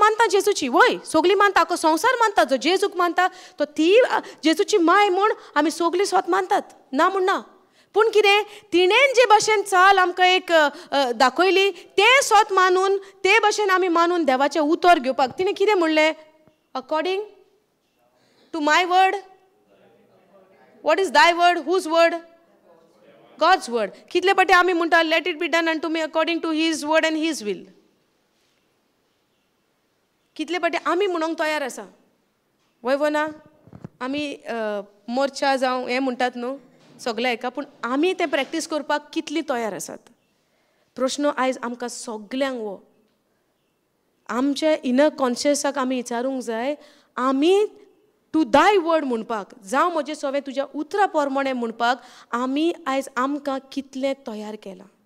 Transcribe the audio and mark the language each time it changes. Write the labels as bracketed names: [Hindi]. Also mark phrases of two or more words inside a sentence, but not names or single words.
[Konkani] मानता जेजूची वय सगळीं मानता आख्खो संवसार मानता जो जेजूक मानता तो ती जेजूची माय म्हूण आमी सगळीं सोत मानतात ना म्हूण ना पूण कितें तिणेन जे भाशेन चाल आमकां एक दाखयली तें सोत मानून ते भाशेन आमी मानून देवाचें उतर घेवपाक तिणें कितें म्हणलें [English] according to my word what is thy word whose word God's word [Konkani] कितले पाटी आमी म्हणटा [English] let it be done unto me according to his word and his will [Konkani] कितले पाटी आमी म्हणूंक तयार आसा वय ना आमी मोर्चा जावं हें म्हणटात न्हू सगळे हेका पूण आमी तें प्रॅक्टीस करपाक कितलीं तयार आसात प्रश्न आयज आमकां सगल्यांक वो आमच्या इनर कॉन्शियसाक आमी विचारूंक जाय आमी [English] to thy word [Konkani] म्हणपाक जावं म्हजें सवें तुज्या उतरा प्रमाणें म्हणपाक आमी आयज आमकां कितलें तयार केलां